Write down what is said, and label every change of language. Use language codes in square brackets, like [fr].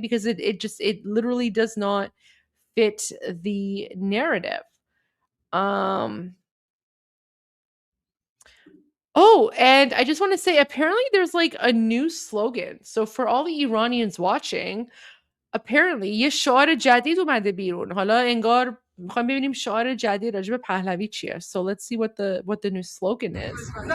[en] Because it literally does not fit the narrative. Oh, and I just want to say apparently there's like a new slogan. So for all the Iranians watching, apparently [fa] یه شعار جدید اومده بیرون. حالا انگار میخوایم ببینیم شعار جدید راجع به پهلوی چیه. [en] So let's see what the new slogan is.